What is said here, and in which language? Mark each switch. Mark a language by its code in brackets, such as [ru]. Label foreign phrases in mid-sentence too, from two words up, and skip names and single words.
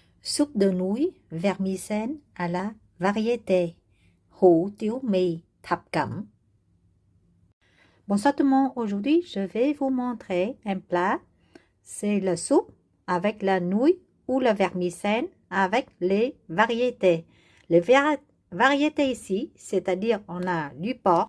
[fr] Soupe de nouilles vermicelle à la variété. [vi] Hủ tiếu mì thập cẩm. [fr] Bonsoir tout le monde, aujourd'hui je vais vous montrer un plat. C'est la soupe avec la nouille ou la vermicelle avec les variétés. Les variétés ici, c'est-à-dire on a du porc.